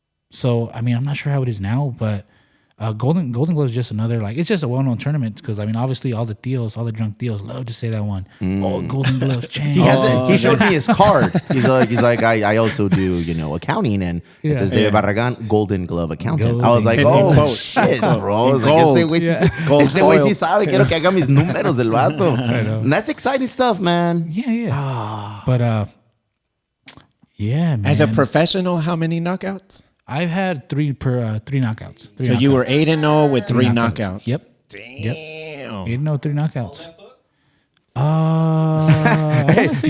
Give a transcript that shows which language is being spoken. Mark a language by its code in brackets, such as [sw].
[en] So I mean, I'm not sure how it is now, but Golden Gloves is just another like, it's just a well-known tournament because I mean, obviously all the drunk deals love to say that one. Oh, Golden Gloves champ. He has it. He showed me his card. He's like, I also do, accounting, and it says David Barragan, Golden Glove accountant. I was like, Golden oh Glove. shit, bro. I was Gold. [es] like, este güey sí sabe, quiero que haga mis números el vato. [en] And that's exciting stuff, man. Yeah. But yeah, man. As a professional, how many knockouts? I've had three knockouts. So you were 8-0 with three knockouts. Yep. Damn. 8-0, 3 knockouts. I wanna say